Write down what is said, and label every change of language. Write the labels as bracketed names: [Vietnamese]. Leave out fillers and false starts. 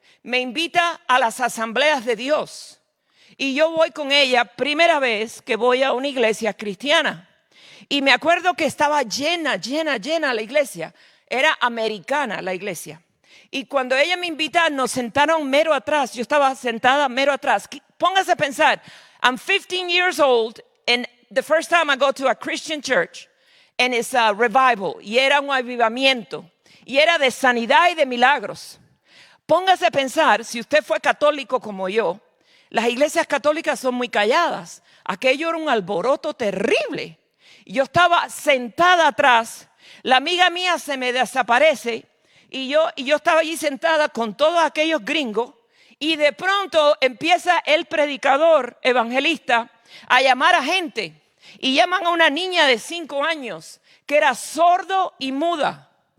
[Spanish] Me invita a las asambleas de Dios. Y yo voy con ella, primera vez que voy a una iglesia cristiana. Y me acuerdo que estaba llena la iglesia. Era americana la iglesia. Y cuando ella me invita, nos sentaron mero atrás. Yo estaba sentada mero atrás. Póngase a pensar, [English] I'm 15 years old and the first time I go to a Christian church and it's a revival. [Spanish] Y era un avivamiento. Y era de sanidad y de milagros. Póngase a pensar, si usted fue católico como yo, las iglesias católicas son muy calladas. Aquello era un alboroto terrible. Yo estaba sentada atrás, la amiga mía se me desaparece y yo estaba allí sentada con todos aquellos gringos y de pronto empieza el predicador evangelista a llamar a gente y llaman a una niña de 5 años que era sordo y muda.